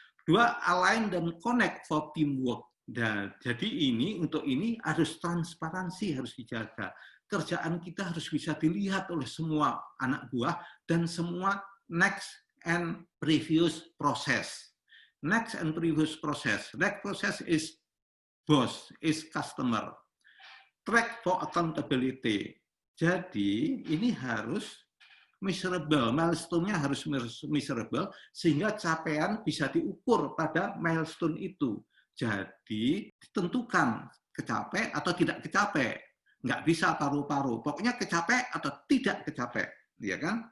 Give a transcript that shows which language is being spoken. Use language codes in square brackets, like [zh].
[en] 2, align [id] dan [en] connect for teamwork. [id] Dan jadi untuk ini harus transparansi, harus dijaga. Kerjaan kita harus bisa dilihat oleh semua anak buah dan semua [en] next and previous process. Next and previous process. Next process is boss, is customer. Track for accountability. [id] Jadi ini harus measurable, milestone-nya harus measurable sehingga capaian bisa diukur pada milestone itu. Jadi ditentukan kecapai atau tidak kecapai. Nggak bisa paru-paru. Pokoknya kecapai atau tidak kecapai. Ya kan?